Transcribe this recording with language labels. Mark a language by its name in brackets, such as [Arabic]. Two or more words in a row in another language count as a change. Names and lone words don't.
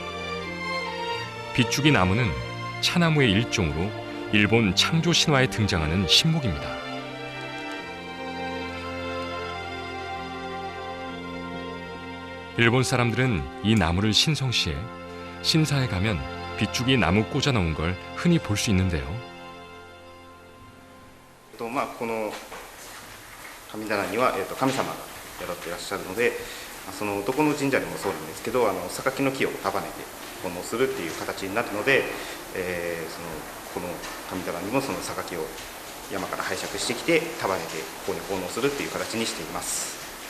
[Korean] 빗죽이 나무는 차나무의 일종으로 일본 창조 신화에 등장하는 신목입니다. 일본 사람들은 이 나무를 신성시해 신사에 가면 빗죽이 나무 꽂아 놓은 걸 흔히 볼 수 있는데요. [Japanese] この神棚には神様が宿っていらっしゃるので、そのどこの神社でもそうなんですけど、榊の木を束ねて奉納するっていう形になるので、この神棚にもその榊を山から拝借してきて束ねてここに奉納するっていう形にしています。